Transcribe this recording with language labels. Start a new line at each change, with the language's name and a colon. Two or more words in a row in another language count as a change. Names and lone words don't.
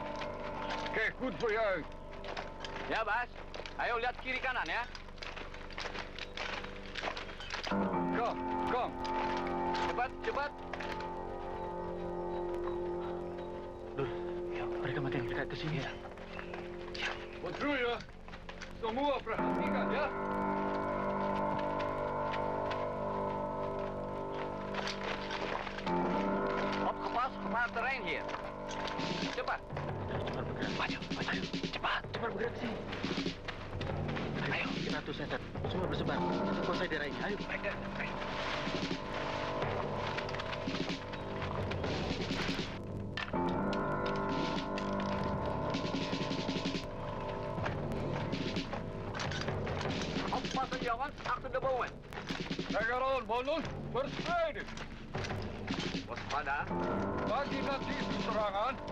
Dutch: Kijk goed voor je uit.
Indonesian: Ya, Bas. Ayo lihat kiri kanan ya.
Dutch: Kom.
Indonesian: Cepat. Ya, mereka makin dekat ke sini. Ya. Patrouille, semua perhatikan ya.
Dutch: Opgepast, gevaar terrein hier.
Indonesian: Cepat. Cepat bergerak. Maju. Cepat bergerak ke sini. Ayo, kita atur sentet. Semua bersebar. Kuasai daerah ini. Ayo. Ayo.
Dutch: Oppassen, jongens. Achter de bomen. Kijk aan, mannen. Verspreiden.
Indonesian: Waspada. Bagi nanti serangan.